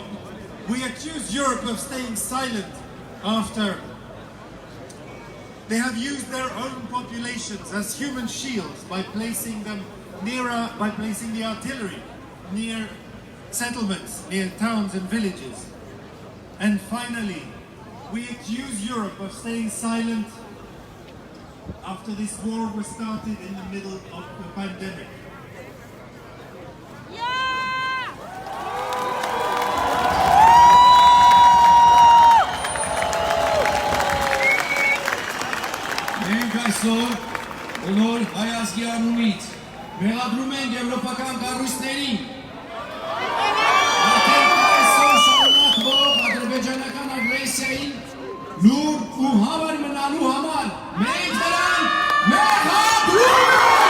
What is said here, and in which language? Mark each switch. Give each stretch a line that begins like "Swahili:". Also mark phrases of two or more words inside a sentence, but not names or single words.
English: We accuse Europe of staying silent after they have used their own populations as human shields by placing them by placing the artillery near settlements, near towns and villages. And finally, we accuse Europe of staying silent after this war was started in the middle of the pandemic.
Armenian: Մենք այսօր բոլոր հայ ազգի անունից մեղադրում ենք եվրոպական կառույցներին արդեն այսօր շարունակվող ադրբեջանական ագրեսիային լուր ու հավեր մնալու համար մենք նրան մեղադրում ենք։